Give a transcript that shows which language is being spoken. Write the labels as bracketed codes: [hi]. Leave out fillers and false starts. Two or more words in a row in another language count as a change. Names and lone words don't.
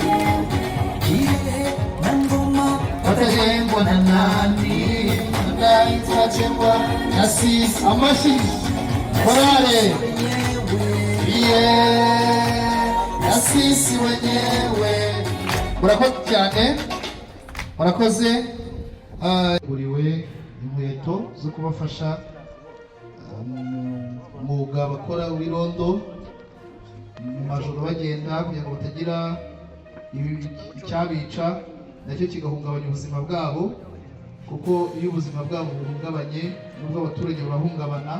[sw] Kirehe na Ngoma watajengwa na nani? Unahitajiwa na sisi. Amashi Korale na sisi wenyewe. [rw] Murakoze cyane, murakoze. Buriwe inkweto zo kubafasha umwuga bakora w'irondo mu majoro bagenda kugira ngo batagira icyabica nacyo kigahungabanya ubuzima bwabo, kuko iyo ubuzima bwabo buhungabanye nubwo abaturage barahungabana.